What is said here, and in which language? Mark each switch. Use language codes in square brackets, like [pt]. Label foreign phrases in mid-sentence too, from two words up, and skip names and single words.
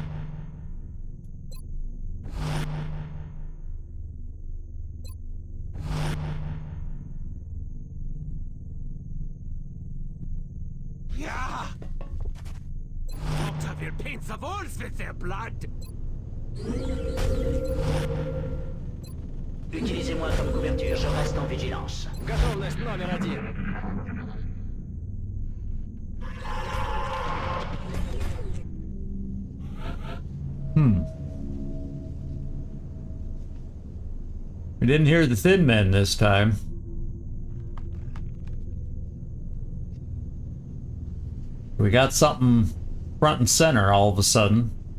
[de] Ja! [en] Doktor will paint the walls with their blood. [fr] Utilisez-moi comme couverture. Je reste en vigilance. [ru] Готовность номер 1. [en] We didn't hear the thin men this time. We got something front and center all of a sudden.